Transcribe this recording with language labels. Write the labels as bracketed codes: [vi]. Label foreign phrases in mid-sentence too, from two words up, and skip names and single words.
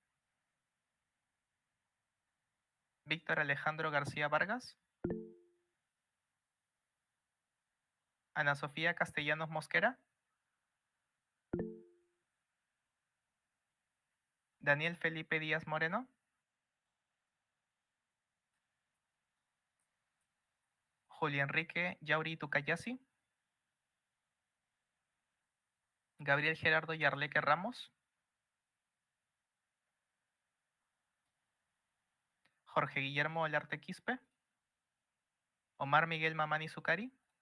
[es] Víctor Alejandro García Vargas, Ana Sofía Castellanos Mosquera, Daniel Felipe Díaz Moreno, Julio Enrique Yauri Tucayasi, Gabriel Gerardo Yarleque Ramos, Jorge Guillermo Olarte Quispe, Omar Miguel Mamani Zucari,